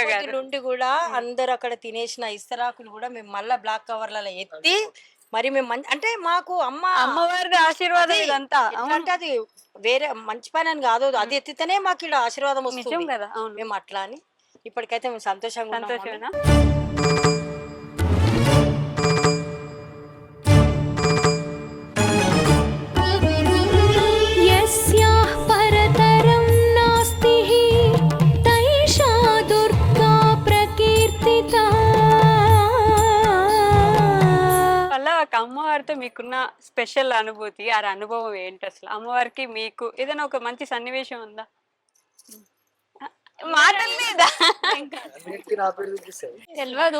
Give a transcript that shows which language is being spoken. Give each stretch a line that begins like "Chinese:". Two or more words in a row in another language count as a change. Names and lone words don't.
Telugu: నుండి కూడా అందరు అక్కడ తినేసిన ఇస్తరాకులు కూడా మేము మళ్ళా బ్లాక్ కవర్లలో ఎత్తి మరి మేము అంటే మాకు అమ్మవారి ఆశీర్వాదం ఇదంతా. అంటే అది వేరే మంచి పని అని కాదు, అది ఎత్తితేనే మాకు ఇక్కడ ఆశీర్వాదం వస్తుంది కదా. మేము అట్లా అని ఇప్పటికైతే మేము సంతోషంగా.
Sanskrit: यस्याः परतरं नास्ति तैषा दुर्गा प्रकीर्तिता.
Telugu: అలా ఒక అమ్మవారితో మీకున్న స్పెషల్ అనుభూతి, ఆ అనుభవం ఏంటి అసలు? అమ్మవారికి మీకు ఏదైనా ఒక మంచి సన్నివేశం ఉందా? మాటలు లేదా? తెలియదు.